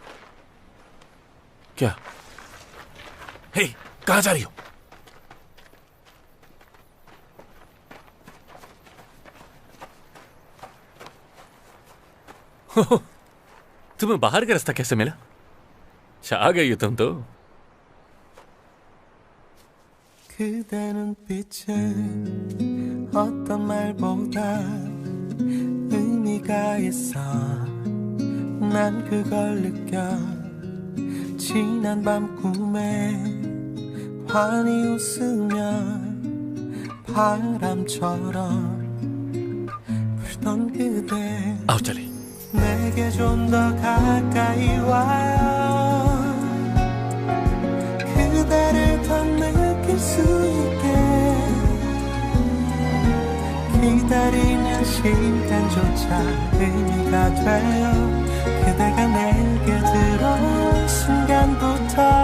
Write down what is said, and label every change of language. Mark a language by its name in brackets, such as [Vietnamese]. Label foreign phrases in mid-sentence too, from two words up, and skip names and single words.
[Hindi] क्या? हे, कहां जा रही हो? तुम्हें बाहर का रास्ता कैसे मिला? आ गई हो तुम तो। [Korean] 그대 눈빛에 어떤 말보다 의미가 있어 난 그걸 느껴 지난 밤 꿈에 환히 웃으며 바람처럼 불던 그대 [Hindi] आओ चले। [Korean] 내게 좀 더 가까이 와요 그대를 더 느낄 수 있게 기다리는 시간조차 의미가 돼요 그대가 내게 들어온 순간부터